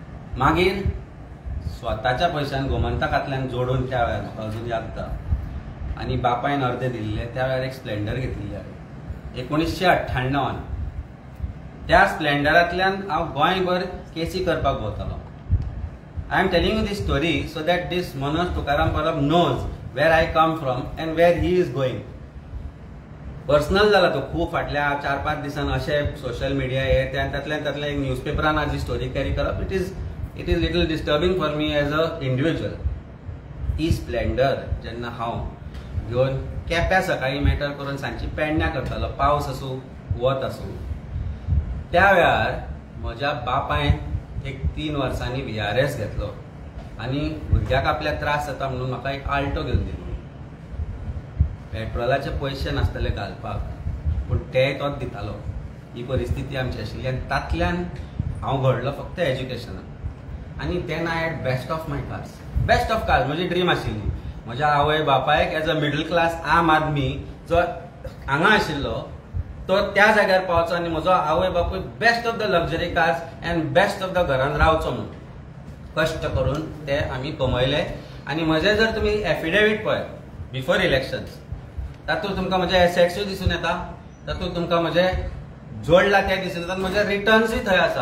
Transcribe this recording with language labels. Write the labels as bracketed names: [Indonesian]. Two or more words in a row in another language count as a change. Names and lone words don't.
[Konkani] मागीर स्वताच्या पयशान गोमंतकांतल्यान जोडून त्या वेळार म्हाका अजून याद जाता आनी बापायन अर्दे दिल्ले. त्या वेळार एक स्प्लेंडर घेतिल्ली हांवें 1998. त्या स्प्लेंडरांतल्यान हांव गोंयभर केसी करपाक भोंवतालो. [English] I am telling you this story so that this Manoj Tukaram Parab knows where I come from and where he is going. [Konkani] पर्सनल जाला तो खूब. फाटल्या 4-5 दिसान अशें सोशल मिडिया हे तातल्यान एक न्यूजपेपरान हाजी स्टोरी कॅरी करप [English] it is little disturbing for me as a individual. [Konkani] ही स्प्लेंडर जेन्ना हांव घेवन केप्यां सकाळीं मॅटर करून सांजची पेडण्यां करतालो, पावस आसूं वत आसूं, त्या वेळार म्हज्या बापायन एक 3 वर्सांनी VRS घेतलो आनी भुरग्याक आपल्याक त्रास जाता म्हणून म्हाका एक आल्टो घेवन दिलो. पेट्रोलाचे पयशे नासताले घालपाक, पूण ते तोच दितालो. ही परिस्थिती आमची आशिल्ली आनी तातल्यान हांव घडलो फक्त एज्युकेशनान. [English] आनी then I had best of my cars. best of cars [Konkani] म्हजी ड्रीम आशिल्ली. म्हज्या आवय बापायक [English] as a middle class [Hindi] आम आदमी [Konkani] जो हांगा आशिल्लो तो त्या जाग्यार पावचो आनी म्हजो आवय बापूय [English] best of the luxury cars and best of the [Konkani] घरान रावचो म्हणून कश्ट करून ते आमी कमयले. आनी म्हजें जर तुमी एफिडेवीट पळय [English] before elections, [Konkani] तातूंत तुमकां म्हजे एसेट्सूय दिसून येता, तातूंत तुमकां म्हजें जोडला ते दिसून येतात, म्हजे रिटर्न्सूय थंय आसा.